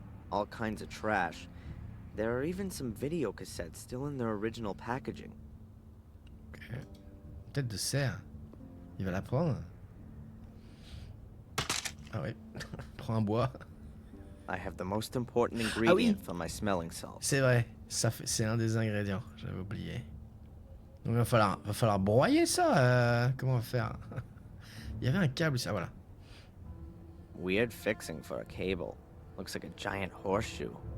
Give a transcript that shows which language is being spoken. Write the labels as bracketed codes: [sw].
[en] All kinds of trash. There are even some video cassettes still in their original packaging. [fr] Ok. Tête de serre. Il va la prendre. Ah ouais. Prends un bois. [en] I have the most important ingredient for my smelling salts. [fr] C'est vrai. C'est un des ingrédients. J'avais oublié. Donc va falloir broyer ça. Comment on va faire? Il y avait un câble ici. Ah voilà. [en] Weird fixing for a cable. Looks like a giant horseshoe.